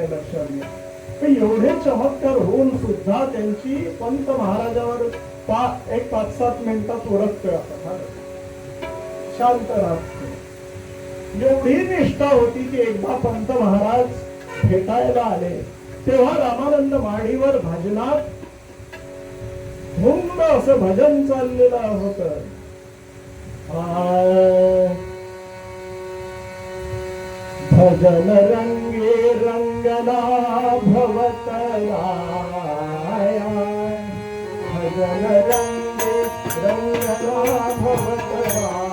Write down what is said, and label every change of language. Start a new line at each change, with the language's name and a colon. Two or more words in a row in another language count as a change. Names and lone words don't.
Marathi: लक्षात घ्या, एवढे चमत्कार होऊन सुद्धा त्यांची पंत महाराजावर एक 5-7 मिनिटात ओळखतोय आपण, शांत राहतो. एवढी निष्ठा होती की एकदा पंत महाराज भेटायला आले तेव्हा रामानंद माडीवर भजनात धुंद असं भजन चाललेलं होतं. भजन रंगे रंगना भवतराया, भजन रंगे रंगना भवतराया,